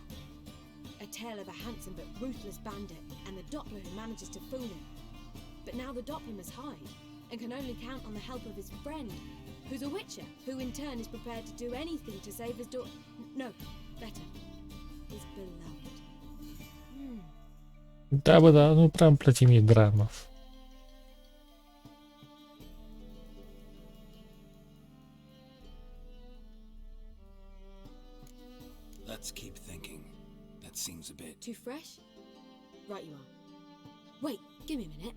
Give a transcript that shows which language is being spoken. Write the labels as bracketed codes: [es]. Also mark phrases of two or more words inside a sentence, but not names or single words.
[en] A tale of a handsome but ruthless bandit and the Doppler who manages to fool him. But now the Doppler must hide and can only count on the help of his friend, who's a witcher, who in turn is prepared to do anything to save his daughter. No, better. His beloved. [ro] Da, bă, dar nu prea îmi place mie drama. [en] Let's keep thinking. That seems a bit... Too fresh? Right you are. Wait, give me a minute.